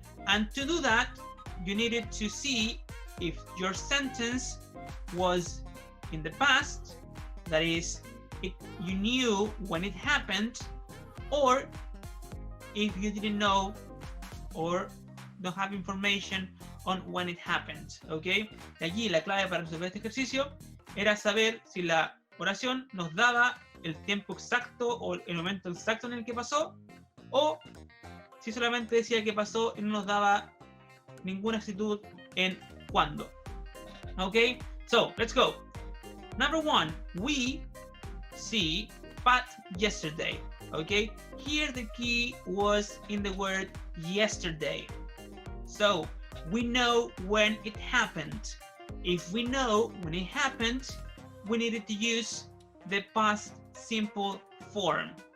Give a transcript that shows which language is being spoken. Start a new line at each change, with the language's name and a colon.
English: And to do that, you needed to see if your sentence was in the past, that is, if you knew when it happened, or if you didn't know or don't have information on when it happened.
Spanish: Okay, y allí la clave para resolver este ejercicio era saber si la oración nos daba el tiempo exacto o el momento exacto en el que pasó, o si solamente decía que pasó y no nos daba ninguna actitud en cuándo.
English: Okay, so let's go. Number 1, we see Pat yesterday. Okay, here the key was in the word yesterday. So we know when it happened. If we know when it happened, we needed to use the past simple form.